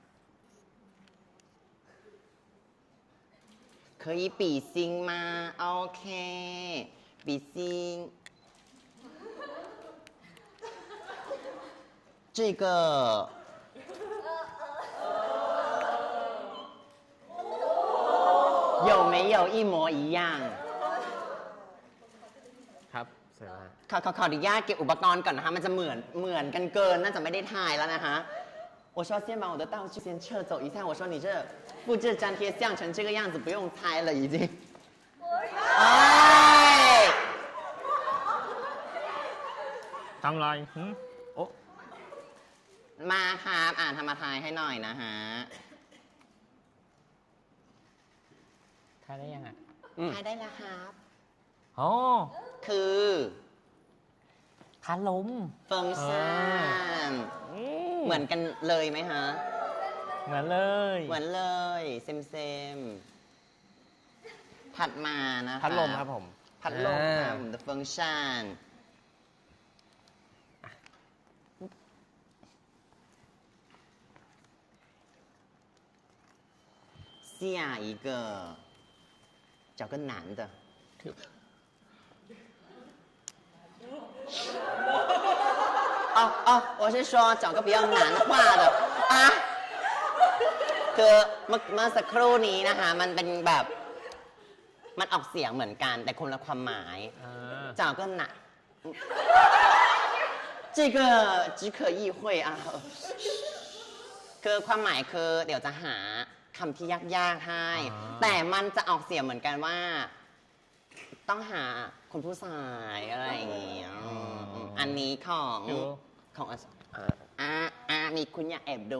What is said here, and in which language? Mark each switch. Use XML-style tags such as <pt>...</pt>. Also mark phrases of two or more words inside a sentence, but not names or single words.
<zh>可以比心吗 ？OK， 比心。这个。有没有一模一样</zh> <th>ครับเสร็จแล้ว ขออนุญาตเก็บอุปกรณ์ก่อนนะคะมันจะเหมือนกันเกินน่าจะไม่ได้ถ่ายแล้วนะคะ</th> <zh>我说先把我的道具先撤走一下我说你这复制粘贴像成这个样子不用猜了已经</zh> <th>ทำไร โอ้มาครับทำมาทายให้หน่อยนะฮะ ทายได้ยัง ทายได้แล้วครับ อ๋อ คือ พัดลม เฟิงซ่านเหมือนกันเลยไหมฮะ เหมือนเลย เซมถัดมานะ พัดลมครับผม พัดลมครับผม</th> <en>the function</en> <zh>下一个找个男的我是说找个比较难画的</zh> <th>คือเมื่อสักครู่นี้นะคะมันเป็นแบบมันออกเสียงเหมือนกันแต่คนละความหมาย</th> <zh>找个男这个只可意会</zh> <th>คือความหมายคือเดี๋ยวจะหาคำที่ยากๆให้แต่มันจะออกเสียงเหมือนกันว่าต้องหาคนผู้ชายอะไรอย่างเงี้ยอันนี้ของมีคุณอยากแอบดู</th>